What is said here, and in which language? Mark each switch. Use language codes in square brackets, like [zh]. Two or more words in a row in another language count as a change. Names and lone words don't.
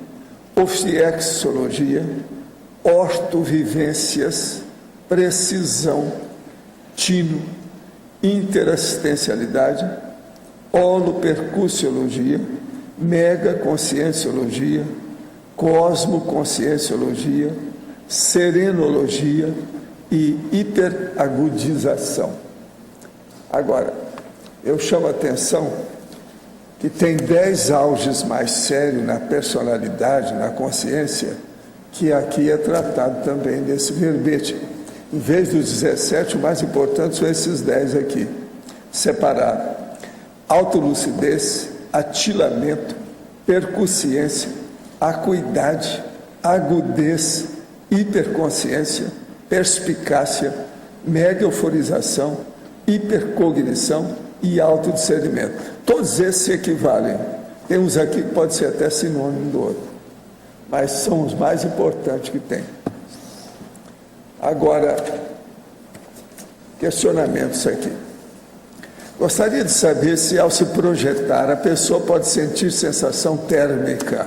[pt] ofiexologia, ortovivências, precisão, tino, interassistencialidade, holopercussiologia, megaconscienciologia, cosmoconscienciologia, serenologia e hiperagudização. Agora, eu chamo a atenção que tem 10 auges mais sérios na personalidade, na consciência, que aqui é tratado também nesse verbete. Em vez dos 17, o mais importante são esses 10 aqui, separado: autolucidez, atilamento, percussiência, acuidade, agudez, hiperconsciência, perspicácia, mega euforização, hipercognição e autodiscernimento. Todos esses se equivalem. Tem uns aqui que pode ser até sinônimo do outro, mas são os mais importantes que tem. Agora, questionamentos aqui. Gostaria de saber se, ao se projetar, a pessoa pode sentir sensação térmica.